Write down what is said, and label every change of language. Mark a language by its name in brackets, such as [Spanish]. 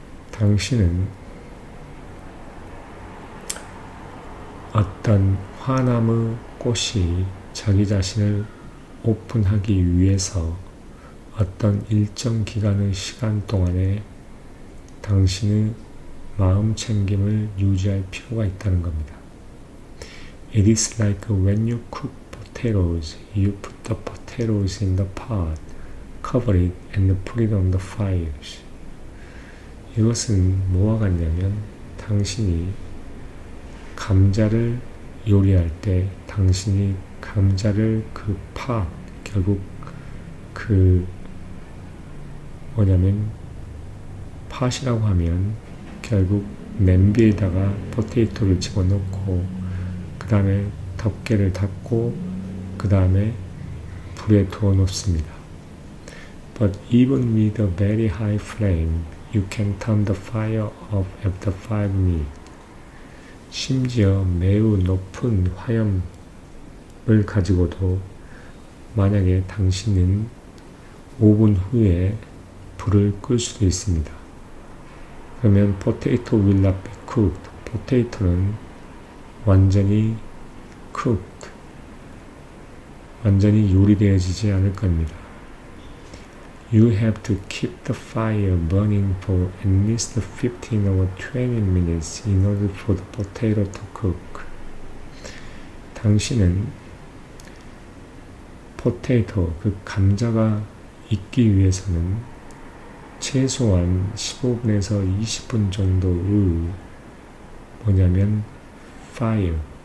[Korean] 당신은 어떤 화남의 꽃이 자기 자신을 오픈하기 위해서 어떤 일정 기간의 시간 동안에 당신의 마음 챙김을 유지할 필요가 있다는 겁니다. [English] It is like when you cook potatoes, you put the potatoes in the pot, cover it and put it on the fire. [Korean] 이것은 뭐와 같냐면 당신이 감자를 요리할 때 당신이 감자를 그 팥, 결국 그 뭐냐면 팥이라고 하면 결국 냄비에다가 포테이토를 집어넣고 그 다음에 덮개를 닫고 그 다음에 불에 두어 놓습니다. [English] But even with a very high flame, you can turn the fire off after 5 minutes. [Korean] 심지어 매우 높은 화염을 가지고도 만약에 당신은 5분 후에 불을 끌 수도 있습니다. 그러면 [English] potato will not be cooked. [Korean] 포테이토는 완전히 cooked, 완전히 요리되어지지 않을 겁니다. [English] You have to keep the fire burning for at least 15 or 20 minutes in order for the potato to cook. [Korean] 당신은 포테이토, 그 감자가 익기 위해서는 최소한 15분에서 20분 정도의 뭐냐면 [English] fire.